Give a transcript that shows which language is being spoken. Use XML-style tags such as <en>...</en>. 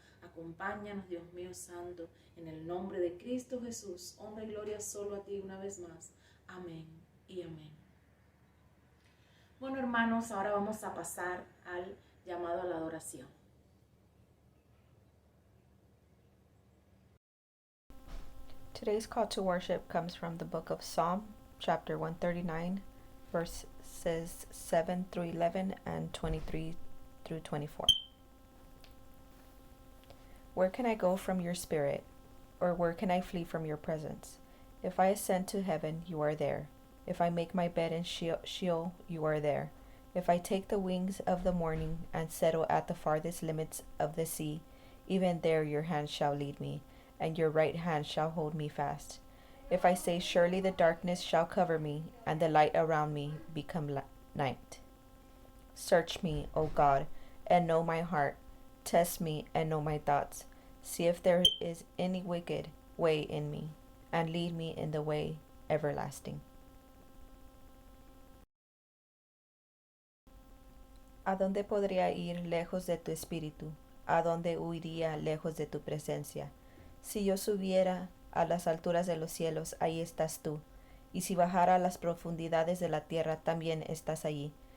<es>Acompáñanos, Dios mío santo, en el nombre de Cristo Jesús. Honra y gloria solo a ti una vez más. Amén y amén. Bueno, hermanos, ahora vamos a pasar al llamado a la adoración.</es> <en>Today's call to worship comes from the book of Psalm, chapter 139, verses 7 through 11 and 23 through 24. Where can I go from your spirit, or where can I flee from your presence? If I ascend to heaven, you are there. If I make my bed in Sheol, you are there. If I take the wings of the morning and settle at the farthest limits of the sea, even there your hand shall lead me, and your right hand shall hold me fast. If I say, surely the darkness shall cover me, and the light around me become night. Search me, O God, and know my heart. Test me and know my thoughts. See if there is any wicked way in me, and lead me in the way everlasting.</en> <es>¿A dónde podría ir lejos de tu espíritu? ¿A dónde huiría lejos de tu presencia? Si yo subiera a las alturas de los cielos, ahí estás tú. Y si bajara a las profundidades de la tierra, también estás allí.</es>